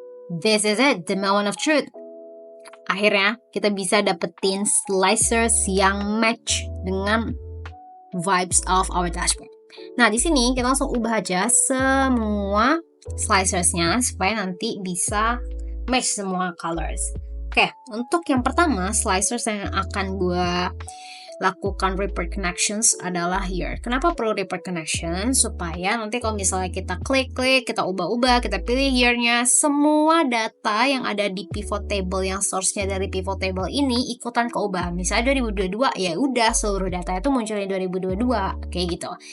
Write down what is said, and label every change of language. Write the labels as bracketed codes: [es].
[en] This is it, the moment of truth. [id] Akhirnya kita bisa dapetin slicers yang match dengan [en] vibes of our dashboard. [id] Nah, di sini kita langsung ubah aja semua slicersnya supaya nanti bisa match semua colors. Oke, untuk yang pertama slicers yang akan gue lakukan report connections adalah here. Kenapa perlu report connection? Supaya nanti kalau misalnya kita klik-klik, kita ubah-ubah, kita pilih here-nya, semua data yang ada di pivot table yang source-nya dari pivot table ini ikutan keubah. Misalnya 2022, ya udah seluruh data itu muncul di 2022, kayak gitu.